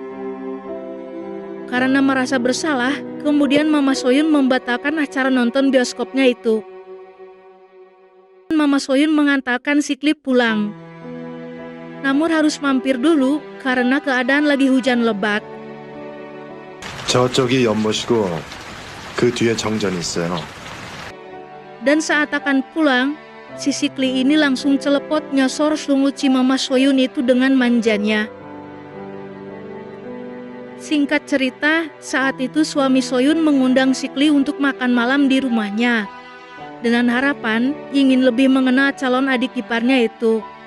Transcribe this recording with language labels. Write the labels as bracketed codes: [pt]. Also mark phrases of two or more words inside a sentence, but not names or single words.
[id] Karena merasa bersalah, kemudian Mama Soyun membatalkan acara nonton bioskopnya itu. Mama Soyun mengantarkan Sikli pulang. Namun harus mampir dulu karena keadaan lagi hujan lebat. [ko] 저쪽이 연못이고 그 뒤에 정전이 있어요. [id] Dan saat akan pulang, si Sikli ini langsung celepot nyosor sungut si Mama Soyun itu dengan manjanya. Singkat cerita, saat itu suami Soyun mengundang Sikli untuk makan malam di rumahnya, dengan harapan ingin lebih mengenal calon adik iparnya itu.